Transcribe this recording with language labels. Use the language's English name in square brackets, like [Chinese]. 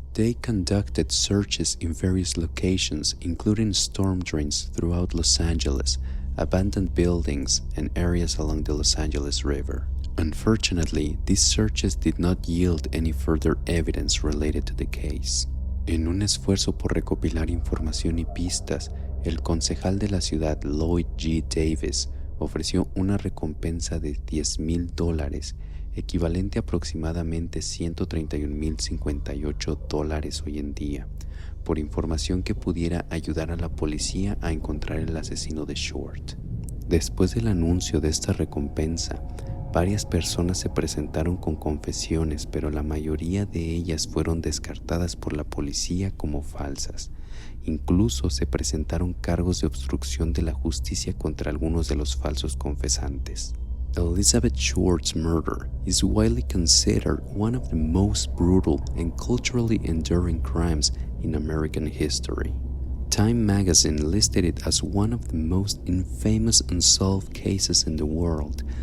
[English] They conducted searches in various locations, including storm drains throughout Los Angeles, abandoned buildings, and areas along the Los Angeles River. Unfortunately, these searches did not yield any further evidence related to the case. [Spanish] En un esfuerzo por recopilar información y pistas, el concejal de la ciudad Lloyd G. Davis ofreció una recompensa de $10,000, equivalente a aproximadamente $131,058 hoy en día, por información que pudiera ayudar a la policía a encontrar el asesino de Short. Después del anuncio de esta recompensa, varias personas se presentaron con confesiones, pero la mayoría de ellas fueron descartadas por la policía como falsas. Incluso se presentaron cargos de obstrucción de la justicia contra algunos de los falsos confesantes. [English] Elizabeth Short's murder is widely considered one of the most brutal and culturally enduring crimes in American history. Time magazine listed it as one of the most infamous unsolved cases in the world.